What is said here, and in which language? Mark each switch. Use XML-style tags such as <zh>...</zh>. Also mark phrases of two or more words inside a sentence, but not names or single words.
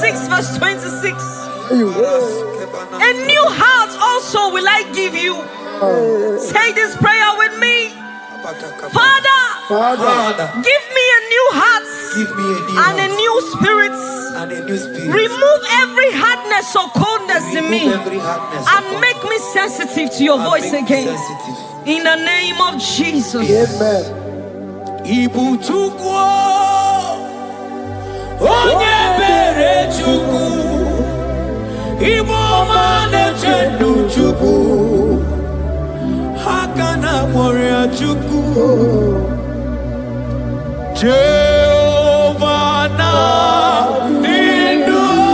<en>verse 26. A new heart also will I give you. Say this prayer with me. Father, give me a new heart and a new spirit. Remove every hardness or coldness in me and make me sensitive to your voice again. In the name of Jesus. Amen.</en> <ig>Ibu chukwu onye bere chukwu Ibu ọma na-eche ndụ chukwu aka na gbọrọ chukwu Jehova na ndụ</ig>